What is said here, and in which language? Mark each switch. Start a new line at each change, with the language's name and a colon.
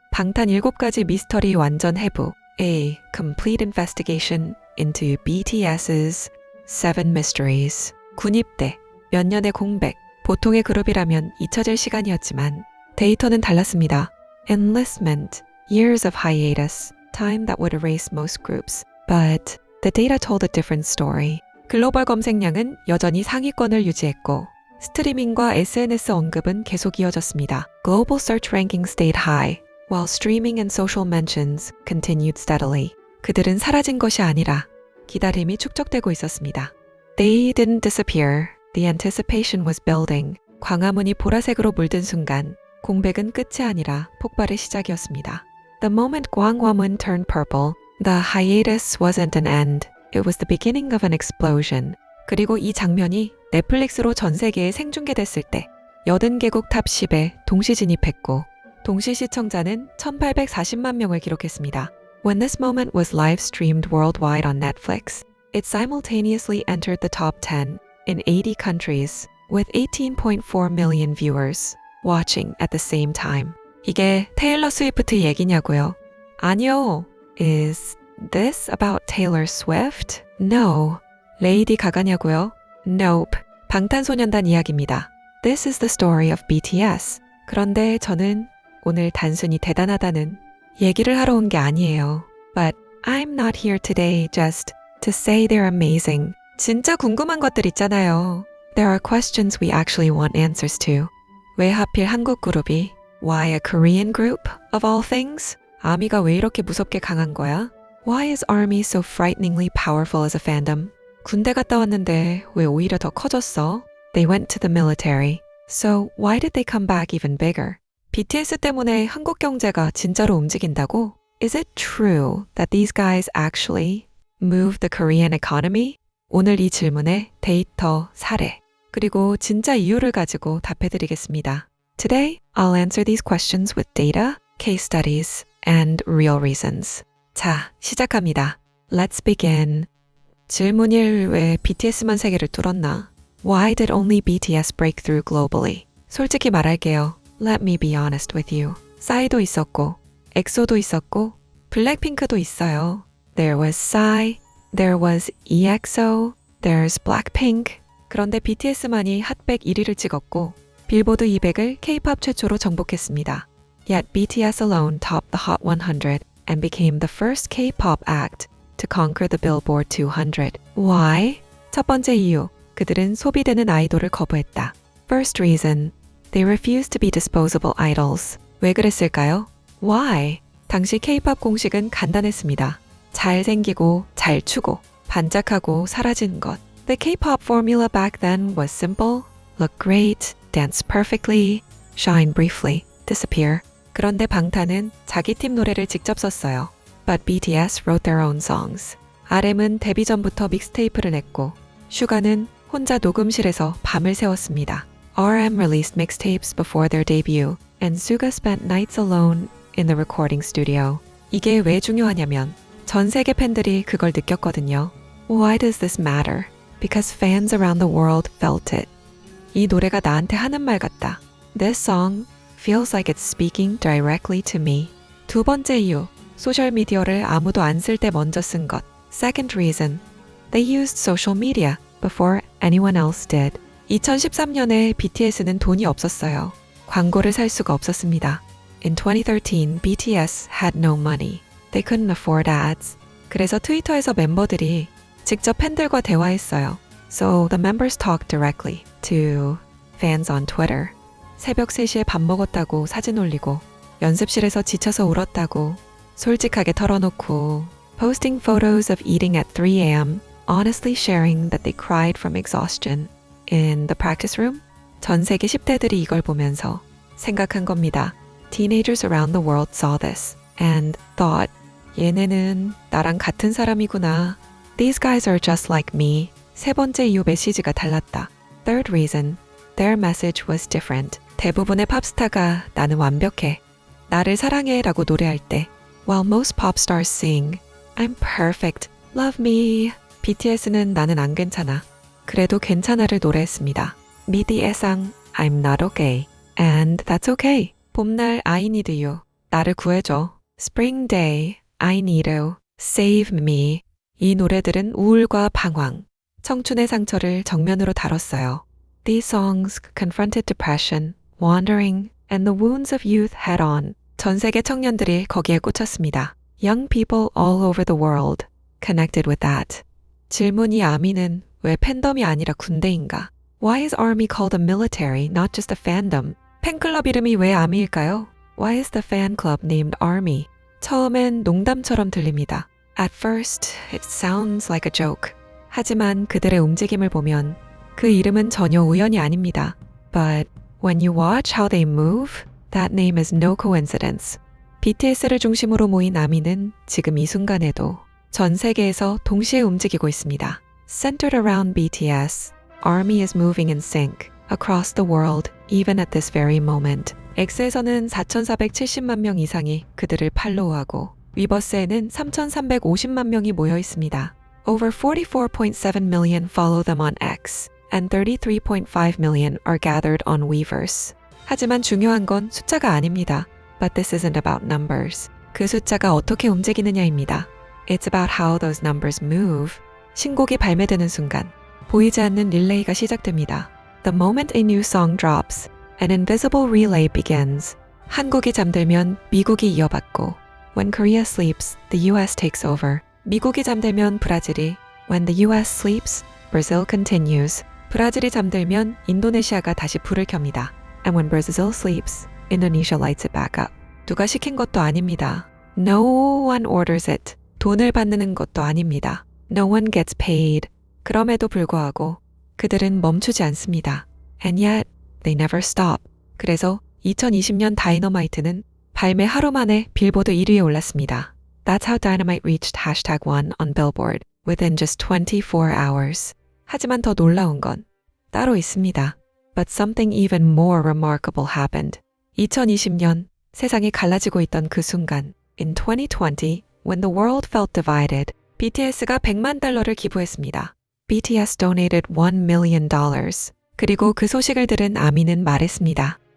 Korean: 방탄 7가지 미스터리 완전 해부.
English: A complete investigation into BTS's 7 mysteries.
Korean: 군입대, 몇 년의 공백. 보통의 그룹이라면 잊혀질 시간이었지만 데이터는 달랐습니다.
English: Enlistment, years of hiatus, time that would erase most groups. But the data told a different story.
Korean: 글로벌 검색량은 여전히 상위권을 유지했고 스트리밍과 SNS 언급은 계속 이어졌습니다.
English: Global search ranking stayed high, while streaming and social mentions continued steadily.
Korean: 그들은 사라진 것이 아니라 기다림이 축적되고 있었습니다.
English: They didn't disappear. The anticipation was building.
Korean: 광화문이 보라색으로 물든 순간 공백은 끝이 아니라 폭발의 시작이었습니다.
English: The moment Gwanghwamun turned purple, the hiatus wasn't an end. It was the beginning of an explosion.
Korean: 그리고 이 장면이 넷플릭스로 전 세계에 생중계됐을 때 80개국 탑 10에 동시 진입했고 동시 시청자는 1840만 명을 기록했습니다.
English: When this moment was live streamed worldwide on Netflix, it simultaneously entered the top 10 in 80 countries with 18.4 million viewers watching at the same time.
Korean: 이게 테일러 스위프트 얘기냐고요? 아니요.
English: Is this about Taylor Swift? No.
Korean: 레이디 가가냐고요?
English: Nope.
Korean: 방탄소년단 이야기입니다.
English: This is the story of BTS.
Korean: 그런데 저는 오늘 단순히 대단하다는 얘기를 하러 온 게 아니에요.
English: But I'm not here today just to say they're amazing.
Korean: 진짜 궁금한 것들 있잖아요.
English: There are questions we actually want answers to.
Korean: 왜 하필 한국 그룹이?
English: Why a Korean group of all things?
Korean: 아미가 왜 이렇게 무섭게 강한 거야?
English: Why is ARMY so frighteningly powerful as a fandom?
Korean: 군대 갔다 왔는데 왜 오히려 더 커졌어?
English: They went to the military. So why did they come back even bigger?
Korean: BTS 때문에 한국 경제가 진짜로 움직인다고?
English: Is it true that these guys actually move the Korean economy?
Korean: 오늘 이 질문에 데이터, 사례, 그리고 진짜 이유를 가지고 답해드리겠습니다.
English: Today, I'll answer these questions with data, case studies, and real reasons.
Korean: 자, 시작합니다.
English: Let's begin.
Korean: 질문 1. 왜 BTS만 세계를 뚫었나?
English: Why did only BTS break through globally?
Korean: 솔직히 말할게요.
English: Let me be honest with you.
Korean: 싸이도 있었고, 엑소도 있었고, 블랙핑크도 있어요.
English: There was Psy, there was EXO, there's Blackpink.
Korean: 그런데 BTS만이 핫백 1위를 찍었고, 빌보드 200을 K-pop 최초로 정복했습니다.
English: Yet BTS alone topped the Hot 100 and became the first K-pop act to conquer the Billboard 200. Why?
Korean: 첫 번째 이유, 그들은 소비되는 아이돌을 거부했다.
English: First reason, they refused to be disposable idols.
Korean: 왜 그랬을까요?
English: Why?
Korean: 당시 K-pop 공식은 간단했습니다. 잘생기고, 잘 추고, 반짝하고 사라지는 것.
English: The K-pop formula back then was simple, look great, dance perfectly, shine briefly, disappear.
Korean: 그런데 방탄은 자기 팀 노래를 직접 썼어요.
English: But BTS wrote their own songs.
Korean: RM은 데뷔 전부터 믹스테이프를 냈고 슈가는 혼자 녹음실에서 밤을 새웠습니다.
English: RM released mixtapes before their debut and Suga spent nights alone in the recording studio.
Korean: 이게 왜 중요하냐면 전 세계 팬들이 그걸 느꼈거든요.
English: Why does this matter? Because fans around the world felt it.
Korean: 이 노래가 나한테 하는 말 같다.
English: This song feels like it's speaking directly to me.
Korean: 두 번째 이유, 소셜미디어를 아무도 안 쓸 때 먼저 쓴 것.
English: Second reason, they used social media before anyone else did.
Korean: 2013년에 BTS는 돈이 없었어요. 광고를 살 수가 없었습니다.
English: In 2013, BTS had no money. They couldn't afford ads.
Korean: 그래서 트위터에서 멤버들이 직접 팬들과 대화했어요.
English: So the members talked directly to fans on Twitter.
Korean: 새벽 3시에 밥 먹었다고 사진 올리고 연습실에서 지쳐서 울었다고 솔직하게 털어놓고
English: posting photos of eating at 3 a.m. honestly sharing that they cried from exhaustion in the practice room.
Korean: 전 세계 10대들이 이걸 보면서 생각한 겁니다.
English: Teenagers around the world saw this and thought,
Korean: 얘네는 나랑 같은 사람이구나.
English: These guys are just like me.
Korean: 세 번째 이유 메시지가 달랐다.
English: Third reason, their message was different.
Korean: 대부분의 팝스타가 나는 완벽해. 나를 사랑해 라고 노래할 때
English: While most pop stars sing, I'm perfect, love me.
Korean: BTS는 나는 안 괜찮아. 그래도 괜찮아를 노래했습니다. 미디 애상,
English: I'm not okay. And that's okay. 봄날 I need you.
Korean: 나를 구해줘.
English: Spring day, I need you. Save me.
Korean: 이 노래들은 우울과 방황, 청춘의 상처를 정면으로 다뤘어요.
English: These songs confronted depression, wandering, and the wounds of youth head on.
Korean: 전 세계 청년들이 거기에 꽂혔습니다.
English: Young people all over the world connected with that.
Korean: 질문이 아미는 왜 팬덤이 아니라 군대인가?
English: Why is army called a military, not just a fandom?
Korean: 팬클럽 이름이 왜 아미일까요?
English: Why is the fan club named army?
Korean: 처음엔 농담처럼 들립니다.
English: At first, it sounds like a joke.
Korean: 하지만 그들의 움직임을 보면 그 이름은 전혀 우연이 아닙니다.
English: But when you watch how they move, that name is no coincidence.
Korean: BTS를 중심으로 모인 아미는 지금 이 순간에도 전 세계에서 동시에 움직이고 있습니다.
English: Centered around BTS, ARMY is moving in sync across the world even at this very moment.
Korean: X에서는 4,470만 명 이상이 그들을 팔로우하고 위버스에는 3,350만 명이 모여 있습니다.
English: Over 44.7 million follow them on X and 33.5 million are gathered on Weverse.
Korean: 하지만 중요한 건 숫자가 아닙니다.
English: But this isn't about numbers.
Korean: 그 숫자가 어떻게 움직이느냐입니다.
English: It's about how those numbers move.
Korean: 신곡이 발매되는 순간 보이지 않는 릴레이가 시작됩니다.
English: The moment a new song drops, an invisible relay begins.
Korean: 한국이 잠들면 미국이 이어받고
English: When Korea sleeps, the US takes over.
Korean: 미국이 잠들면 브라질이
English: When the US sleeps, Brazil continues.
Korean: 브라질이 잠들면 인도네시아가 다시 불을 켭니다.
English: And when Brazil sleeps, Indonesia lights it back up.
Korean: 누가 시킨 것도 아닙니다.
English: No one orders it.
Korean: 돈을 받는 것도 아닙니다.
English: No one gets paid.
Korean: 그럼에도 불구하고 그들은 멈추지 않습니다.
English: And yet, they never stop.
Korean: 그래서 2020년 다이너마이트는 발매 하루 만에 빌보드 1위에 올랐습니다.
English: That's how Dynamite reached #1 on Billboard within just 24 hours.
Korean: 하지만 더 놀라운 건 따로 있습니다.
English: But something even more remarkable happened.
Korean: 2020년 세상이 갈라지고 있던 그 순간
English: In 2020, when the world felt divided,
Korean: BTS가 $1,000,000를 기부했습니다.
English: BTS donated $1 million.
Korean: 그리고 그 소식을 들은 아미는 말했습니다.